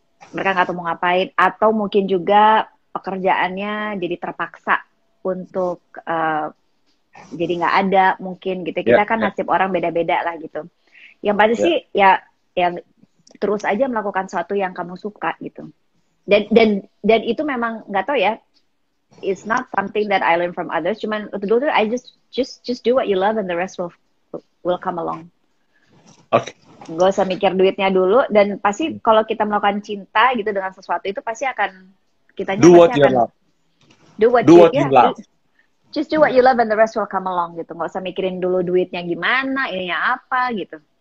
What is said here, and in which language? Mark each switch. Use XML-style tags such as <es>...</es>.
<id>Mereka nggak tahu mau ngapain, atau mungkin juga pekerjaannya jadi terpaksa untuk jadi nggak ada mungkin gitu. Kita kan nasib orang beda-beda lah gitu. Yang pasti sih ya terus aja melakukan sesuatu yang kamu suka gitu. Dan itu memang nggak tahu ya,</id> <en>it's not something that I learn from others.</en> <id>Cuman dulu</id> <en>I just do what you love and the rest will come along.</en> <id>Oke. Gak usah mikir duitnya dulu, dan pasti kalau kita melakukan cinta gitu dengan sesuatu itu pasti akan</id> <en>do what you love. Do what you love. Just do what you love and the rest will come along gitu.</en> <id>Nggak usah mikirin dulu duitnya gimana, ininya apa gitu.</id>